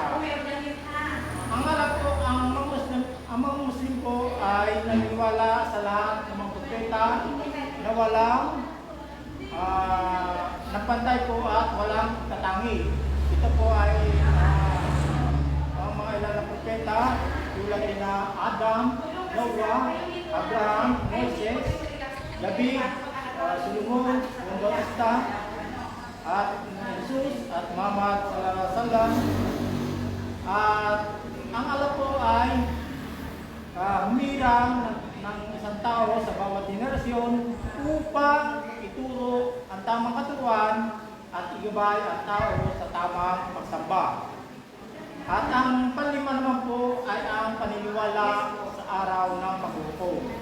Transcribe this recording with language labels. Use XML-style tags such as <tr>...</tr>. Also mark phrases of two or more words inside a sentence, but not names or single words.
<tl>Ang alam po, ang mga Muslim po ay naniniwala sa lahat ng mga propeta na walang nagpantay po at walang katangi. Ito po ay ang mga ilan na propeta tulad na Adam, Noah, Abraham, Moses, David, Solomon, Mundo Asta, at Jesus at Muhammad</tl> <ar>صلى الله عليه وسلم.</ar> <tl>At ang alam po ay humirang ng isang tao sa bawat henerasyon upang ituro ang tamang katuruan at igabay ang tao sa tamang pagsamba. At ang panlima naman po ay ang paniniwala sa araw ng paghukom.</tl>